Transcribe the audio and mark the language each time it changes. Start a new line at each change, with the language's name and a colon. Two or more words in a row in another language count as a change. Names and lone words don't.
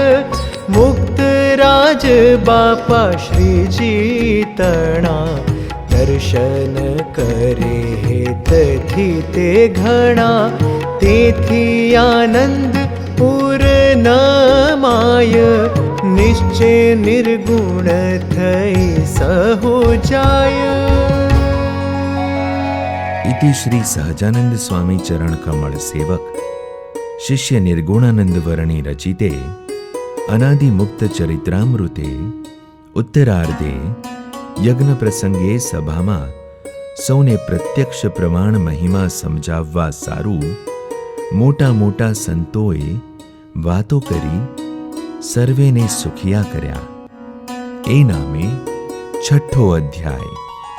Gujarati: મુક્ત રાજ બાપા શ્રીજી તણા દર્શન કરે હેતથી તે ઘણા. તેથી આનંદ પૂર્ણમાય નિશ્ચય નિર્ગુણ થઈ સહુ જાય.
Sanskrit: इति श्री सहजानंद स्वामी चरण कमल सेवक शिष्य निर्गुणानंद वर्णी रचिते अनादि मुक्त चरित्रामृते उत्तरार्धे यज्ञ प्रसंगे सभाમાં
Gujarati: સૌને પ્રત્યક્ષ પ્રમાણ મહિમા સમજાવવા સારું મોટા મોટા સંતોએ વાતો કરી સર્વેને સુખિયા કર્યા. એ નામે છઠ્ઠો અધ્યાય.